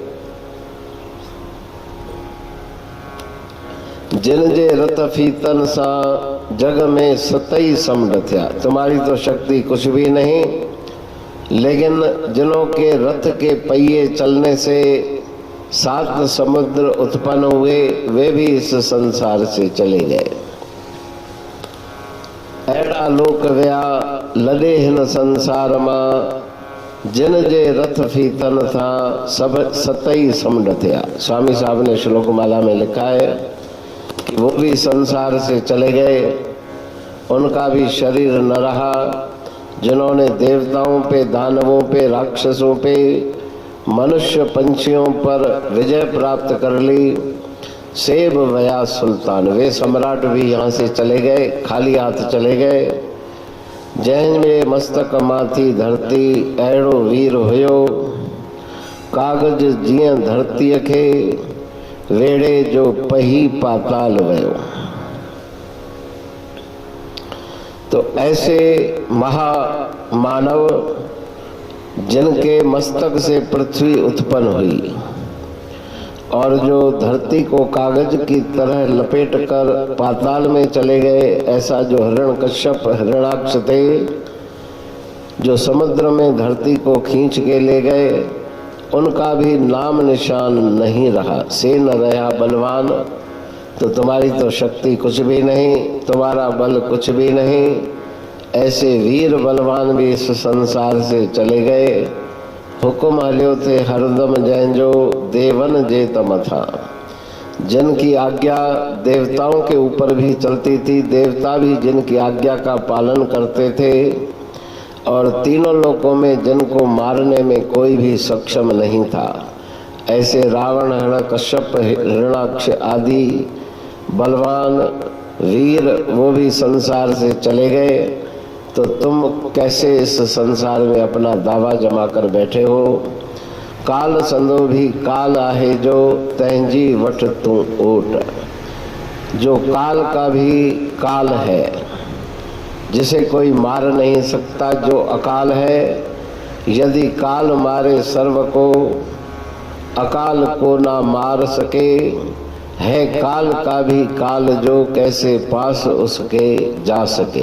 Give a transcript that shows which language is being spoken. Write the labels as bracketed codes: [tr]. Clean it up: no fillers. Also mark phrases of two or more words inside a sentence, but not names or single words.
[sd] जिन जे रत फीतन सा, जग में सतई समरथ्या। [hi] तुम्हारी तो शक्ति कुछ भी नहीं, लेकिन जिनों के रथ के पहिए चलने से 7 समुद्र उत्पन्न हुए, वे भी इस संसार से चले गए। [sd] अहिड़ा लोक विया लॾे हिन संसार मां, जिन जे रथ फीतन था सब सतई समुंड थिया। [hi] स्वामी साहब ने श्लोक माला में लिखा है कि वो भी संसार से चले गए, उनका भी शरीर न रहा। जिन्होंने देवताओं पे, दानवों पे, राक्षसों पे, मनुष्य पंछियों पर विजय प्राप्त कर ली, [sd] सेब वया सुल्तान, [hi] वे सम्राट भी यहाँ से चले गए, खाली हाथ चले गए। [sd] जंहिं में मस्तक माथी धरती, अहिड़ो वीर हुयो, कागज जीअं धरतीअ खे, वेड़े जो पही पाताल वयो। [hi] तो ऐसे महामानव जिनके मस्तक से पृथ्वी उत्पन्न हुई और जो धरती को कागज की तरह लपेट कर पाताल में चले गए, ऐसा जो हिरण्यकश्यप हिरण्याक्ष थे, जो समुद्र में धरती को खींच के ले गए, उनका भी नाम निशान नहीं रहा। [sd] से न रहा बलवान, [hi] तो तुम्हारी तो शक्ति कुछ भी नहीं, तुम्हारा बल कुछ भी नहीं। ऐसे वीर बलवान भी इस संसार से चले गए। [sd] हुकुम हलियो थे हरदम जंहिंजो, देवन जे तम था। [hi] जिनकी आज्ञा देवताओं के ऊपर भी चलती थी, देवता भी जिनकी आज्ञा का पालन करते थे, और तीनों लोकों में जिनको मारने में कोई भी सक्षम नहीं था। ऐसे रावण, हिरण्यकश्यप, हिरण्याक्ष आदि बलवान वीर वो भी संसार से चले गए। तो तुम कैसे इस संसार में अपना दावा जमा कर बैठे हो? [sd] काल संदो भी काल आहे जो, तंहिंजी वठ तू ओट। [hi] जो काल का भी काल है, जिसे कोई मार नहीं सकता, जो अकाल है। यदि काल मारे सर्व को, अकाल को ना मार सके। है काल का भी काल जो, कैसे पास उसके जा सके।